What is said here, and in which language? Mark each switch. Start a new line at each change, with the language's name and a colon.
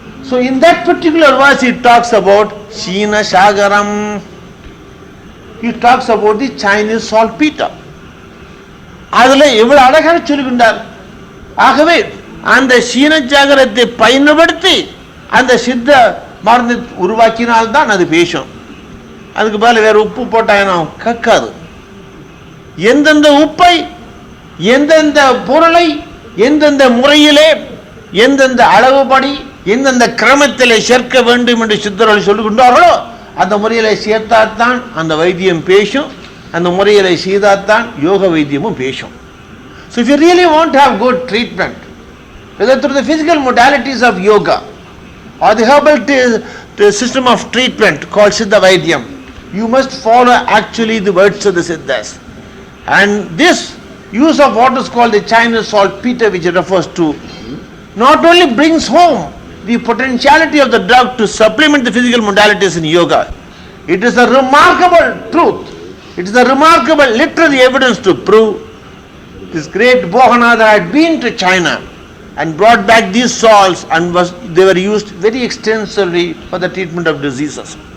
English: So in that particular verse it talks about Shina Shagaram. He talks about the Chinese saltpeter.
Tamil: அதில் எவ்வளவு அழகாக சொல்லுகின்றார். ஆகவே அந்த சீன சாகரத்தை பயன்படுத்தி அந்த சித்த மருந்து உருவாக்கினால்தான் அது பேசும். அதுக்கு மேலே வேற உப்பு போட்டாங்கன்னா கக்காது. எந்தெந்த உப்பை எந்தெந்த பொருளை எந்தெந்த முறையிலே எந்தெந்த அளவுபடி எந்தெந்த கிரமத்திலே சேர்க்க வேண்டும் என்று சித்தர்கள் சொல்லுகின்றார்களோ அந்த முறையிலே சேர்த்தாத்தான் அந்த வைத்தியம் பேசும். அந்த முறையிலே செய்தாத்தான் யோக வைத்தியமும் பேசும்.
English: So if you really want to have good treatment, whether through the physical modalities of yoga or the herbal system of treatment called Siddha Vaidyam, you must follow actually the words of the Siddhas. And this use of what is called the Chinese saltpeter, which it refers to, not only brings home the potentiality of the drug to supplement the physical modalities in yoga, it is a remarkable truth, it is a remarkable literary evidence to prove this great Bhoganatha had been to China and brought back these salts, and they were used very extensively for the treatment of diseases.